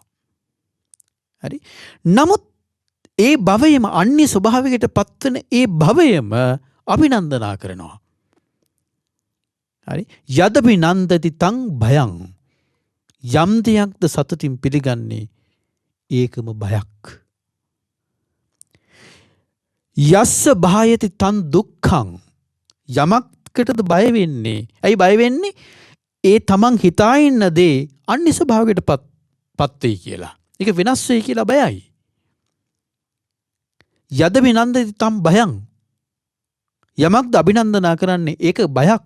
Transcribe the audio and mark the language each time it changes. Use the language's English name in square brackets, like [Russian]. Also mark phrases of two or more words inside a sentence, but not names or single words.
[Sinhala] හරි නමුත් ඒ භවයම අන්‍ය ස්වභාවයකට පත්වන ඒ භවයම අභිනන්දනා කරනවා. [Pali] හරි යදබිනන්දති තං භයං. [Sinhala] යම් දෙයක්ද සතුටින් පිළිගන්නේ ඒකම බයක්. [Pali] යස්ස භායති තන් දුක්ඛං. [Sinhala] යමකටද බය වෙන්නේ? ඇයි බය වෙන්නේ? ඒ තමන් හිතා ඉන්න දේ අන්‍ය ස්වභාවයකට පත් වෙයි කියලා. ඒක වෙනස් වෙයි කියලා බයයි. [Pali] යද විනන්දති තම් භයං. [Sinhala] යමක්ද අභිනන්දනා කරන්නේ ඒක බයක්.